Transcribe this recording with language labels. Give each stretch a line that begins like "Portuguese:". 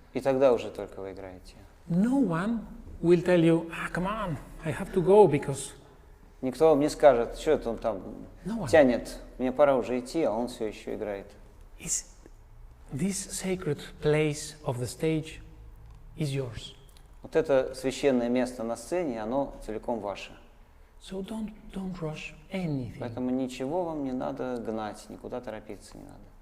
Russian: И тогда уже только вы играете.
English: no one will tell you, come on, I have to go because
Russian: Никто вам не скажет, что это он там
English: no one.
Russian: тянет, мне пора уже идти, а он все еще играет.
English: It's, this sacred place of the stage is yours.
Russian: Вот это священное место на сцене, оно целиком ваше.
English: So don't rush anything
Russian: Поэтому ничего вам не надо гнать, никуда торопиться не надо.